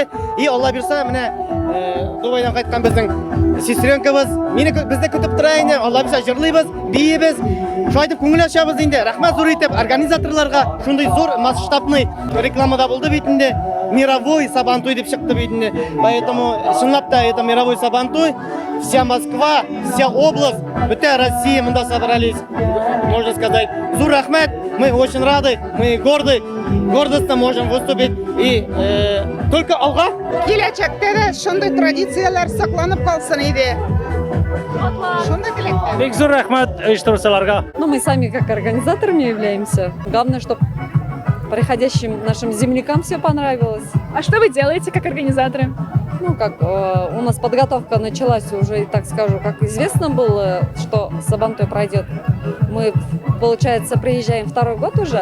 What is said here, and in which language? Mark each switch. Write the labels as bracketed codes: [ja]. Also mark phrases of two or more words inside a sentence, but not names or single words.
[tt] И Алла бирсә, менә Дубайдан кайткан безнең сестренкабыз безне көтеп тора инде. Алла бирсә, җырлыйбыз, биебез. Шулай дип күңел ачабыз инде. Рәхмәт зур итеп организаторларга, шундый зур масштабный рекламада булды бит инде. Мировой Сабантуй дип чыкты бит инде. [ru] Поэтому [tt] чынлап та [ru] это мировой Сабантуй. Вся Москва, вся область, [tt] бөтен Россия монда [ru] собрались, можно сказать. [tt] Зур рәхмәт. [ru] Мы очень рады, мы горды, гордостно можем выступить и только алга. [tt] Киләчәктә дә шундый традицияләр сакланып калсын иде. Шундый теләктә. Бик зур рәхмәт оештыручыларга. [ru] Ну, мы сами как организаторами являемся. Главное, чтобы приходящим нашим землякам все понравилось. А что вы делаете как организаторы? Ну, как у нас подготовка началась уже, так скажу, как известно было, что Сабантуй пройдет. Мы, получается, приезжаем второй год уже.